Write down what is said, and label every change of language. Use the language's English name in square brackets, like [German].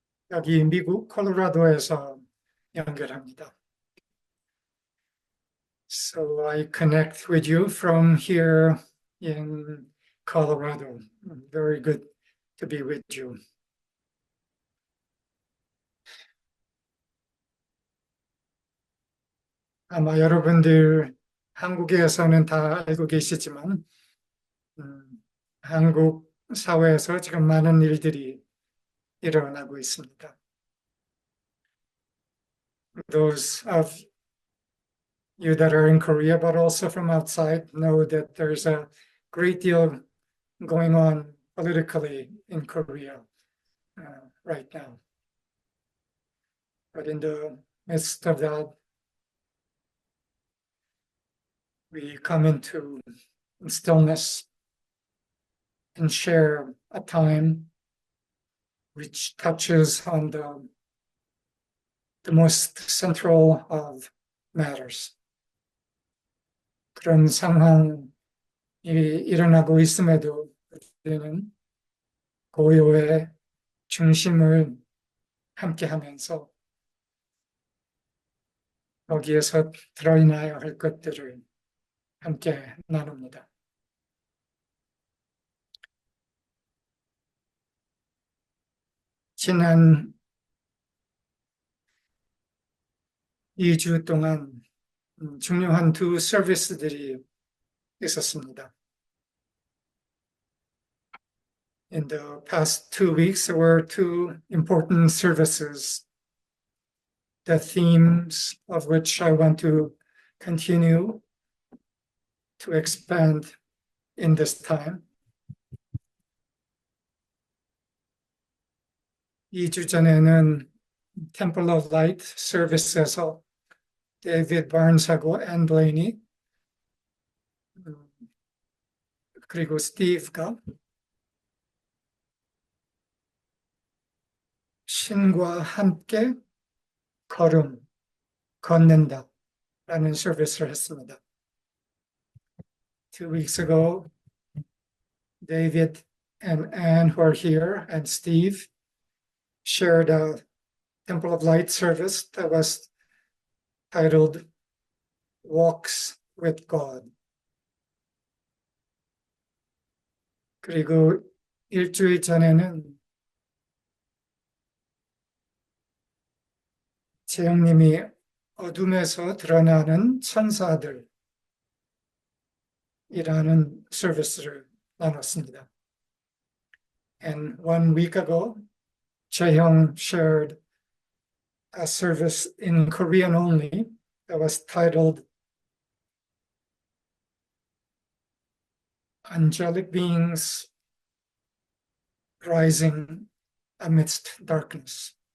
[Korean] 여기 미국 콜로라도에서 연결합니다. [English] So I connect with you from here in Colorado. Very good to be with you. [Korean] 아마 여러분들 한국에서는 다 알고 계시지만 한국 사회에서 지금 많은 일들이 일어나고 있습니다. [English] Those of you that are in Korea, but also from outside, know that there's a great deal going on politically in Korea right now. But in the midst of that, we come into stillness and share a time which touches on the most central of matters. [Korean] 그런 상황이 일어나고 있음에도 우리는 고요의 중심을 함께하면서 거기에서 들어있나야 할 것들을 함께 나눕니다. 지난 2주 동안 중요한 두 서비스들이 있었습니다. [English] In the past 2 weeks, there were two important services, the themes of which I want to continue to expand in this time. [Korean] 2주 전에는 Temple of Light 서비스에서 데이비드 바른스하고 앤 블레이니 그리고 스티브가 신과 함께 걷는다 라는 서비스를 했습니다. [English] 2 weeks ago, David and Anne who are here and Steve shared a Temple of Light service that was titled Walks with God. [Korean] 그리고 일주일 전에는 재영님이 어둠에서 드러나는 천사들이라는 서비스를 나눴습니다. [English] And 1 week ago, Jaehyung shared a service in Korean only that was titled Angelic Beings Rising Amidst Darkness.